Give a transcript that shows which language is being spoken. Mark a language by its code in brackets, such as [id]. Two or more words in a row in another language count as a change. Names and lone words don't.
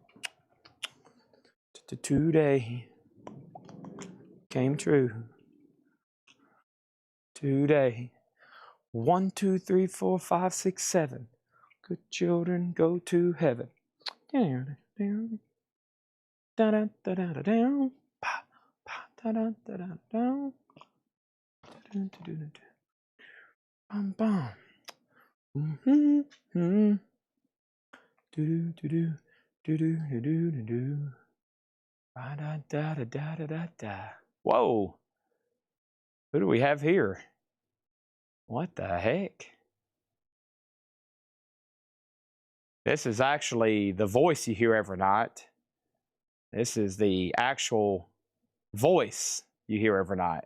[en] Today came true. Today. 1, 2, 3, 4, 5, 6, 7. Good children go to heaven. Down, down, da da da da da down. Pa, pa, da da da da down. Dun, dun, dun, dun. Bum, bum. Mm-hmm. Mm-hmm. Do do do do do do do do do. Da da da da da da da da. Whoa! Who do we have here? What the heck? This is actually the voice you hear every night. This is the actual voice you hear every night.